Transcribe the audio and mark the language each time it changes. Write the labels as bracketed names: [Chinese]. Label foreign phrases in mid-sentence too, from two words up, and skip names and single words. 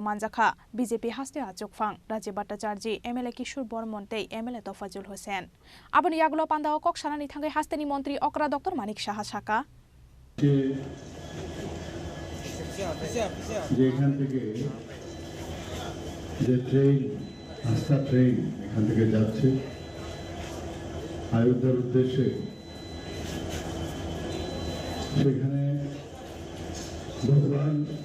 [Bodo] मानजाखा बीजेपी हास्ते आचुकफां राजीव भट्टाचार्य एमएलए किशोर बर्मनते एमएलए तफाजुल हुसैन आबनि यागुलो पान्दाव कक्सानानि थांगै हास्तेनि मन्त्री अग्रा डक्टर मानिक साहा साका [Bangla] যেখান থেকে যে ট্রেন আস্থা ট্রেন এখান থেকে যাচ্ছে অযোধ্যার উদ্দেশ্যে সেখানে ভগবান